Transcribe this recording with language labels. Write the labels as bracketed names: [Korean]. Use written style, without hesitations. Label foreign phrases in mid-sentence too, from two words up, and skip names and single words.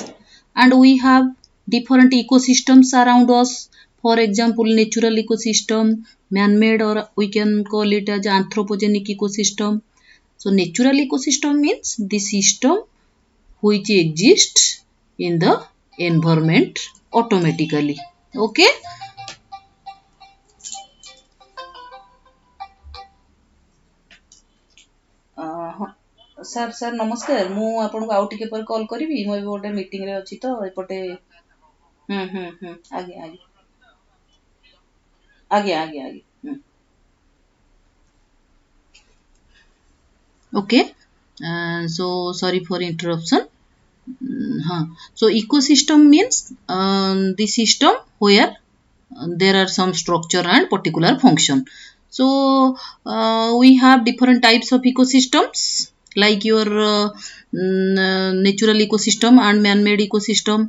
[English] And we have different ecosystems around us. For example, natural ecosystem, man-made, or we can call it as anthropogenic ecosystem. So natural ecosystem means the system which exists in the environment automatically. Okay. [Odia] ସାର୍ ନମସ୍କାର, ମୁଁ ଆପଣଙ୍କୁ ଆଉ ଟିକେ ପରେ କଲ୍ କରିବି, ମୁଁ ଏବେ ଗୋଟେ ମିଟିଂରେ ଅଛି ତ ଏପଟେ। ଆଜ୍ଞା ଆଜ୍ଞା ଆଜ୍ଞା ଆଜ୍ଞା ଆଜ୍ଞା। [English] Okay, so sorry for interruption. So ecosystem means the system where there are some structure and particular function. So we have different types of ecosystems, like your natural ecosystem and man-made ecosystem.